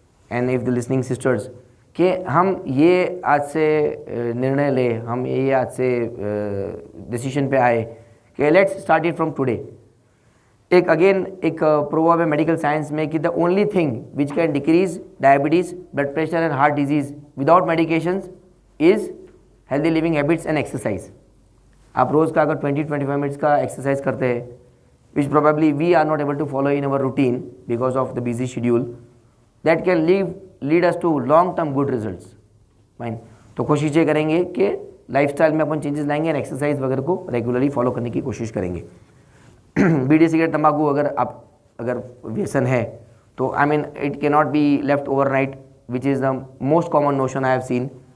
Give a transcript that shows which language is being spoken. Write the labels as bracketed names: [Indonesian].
[English] and if the listening sisters [Urdu] کہ ہم یہ آج سے نرنے لیں, ہم یہ آج سے ڈیسیشن پہ آئے کہ [English] Let's start it from today. ایک again ایک [Urdu] پروورب ہے میڈیکل سائنس میں کہ [English] The only thing which can decrease diabetes, blood pressure and heart disease without medications is healthy living habits and exercise. [Urdu] آپ روز کا اگر 20-25 منٹس کا ایکسرسائز کرتے ہیں [English] which probably we are not able to follow in our routine because of the busy schedule, that can lead us to long term good results. Fine. [Urdu] تو کوشش یہ کریں گے کہ لائف اسٹائل میں اپن چینجز لائیں گے, اور ایکسرسائز وغیرہ کو ریگولرلی فالو کرنے کی کوشش کریں گے. بیڑی سگریٹ تمباکو اگر ویسن ہے تو [English] I mean it کی not be left overnight, which is the most common notion I have seen.